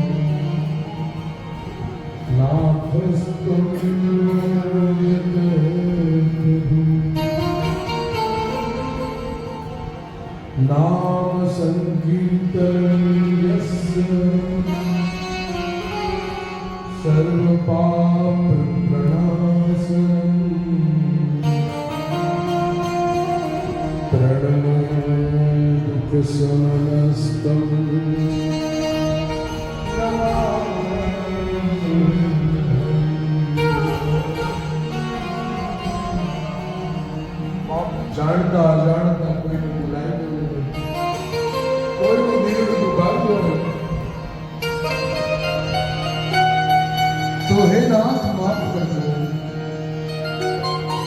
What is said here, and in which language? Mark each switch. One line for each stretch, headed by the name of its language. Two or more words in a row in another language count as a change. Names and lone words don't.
Sanskrit: नाथस्त्वं यत् प्रभु नाम संकीर्तनं यस्य सर्वपापप्रणाशनं प्रणमो दुःखशमनस्तं
Gujarati: જાણતા અજાણતા કોઈને બોલાવી દેવું, કોઈનું દિલ દુભાવ્યું હોય તો હે નાથ માફ કરજો.